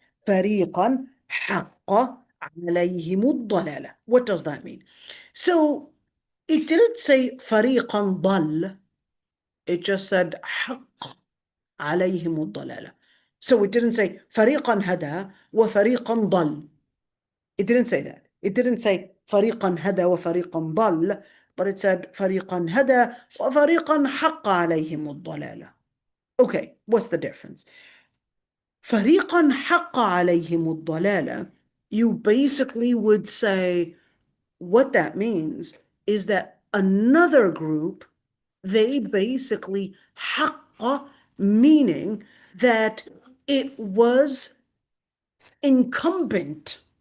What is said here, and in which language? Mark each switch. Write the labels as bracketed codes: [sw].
[ar] فريقا حق عليهم الضلالة. [en] What does that mean? So it didn't say [ar] فريقا ضل. [en] It just said [ar] حق عليهم الضلالة. [en] So it didn't say [ar] فريقا هدى وفريقا ضل. [en] It didn't say that. It didn't say فريقا هدى وفريقا ضل, but it said [ar] فريقا هدى وفريقا حق عليهم الضلالة. [en] Okay, what's the difference? [ar] فريقا حق عليهم الضلالة, [en] you basically would say what that means is that another group, they basically حق, meaning that it was incumbent